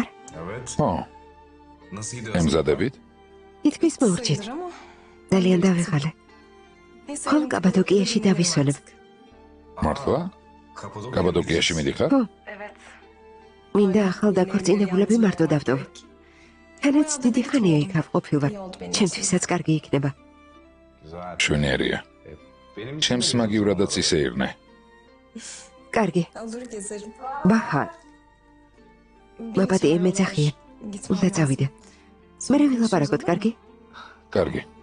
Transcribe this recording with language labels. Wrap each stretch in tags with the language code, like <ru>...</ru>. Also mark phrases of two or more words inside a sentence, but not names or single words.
<ka>ო,</ka> <tr>Nasıl gidiyor?</tr> <ka>ემზადებით? თითქმის მოურჩით.</ka> <tr>Sayılır ama.</tr> <ka>ძალიან დავიღალე.</ka> <tr>Neyse.</tr> <ka>ხომ კაბადოკიაში დავისვენებ. მართლა? კაბადოკიაში მიდიხარ? ხო. მინდა ახალ დაქორწინებულები მარტო დავტოვ. თანაც დიდი ხანია იქ ავყოფილვარ. ჩემთვისაც კარგი იქნება. მშვენიერია. ჩემს მაგივრადაც ისე ირნე. კარგი.</ka> <tr>Olur gezerim.</tr> <ka>ბაჰა, მაპატიე მეძახია.</ka> <tr>Gitmem</tr> <ka>უნდა</ka> <tr>lazım.</tr> <ka>წავიდე. მე რა ვილაპარაკოთ, კარგი? კარგი.</ka>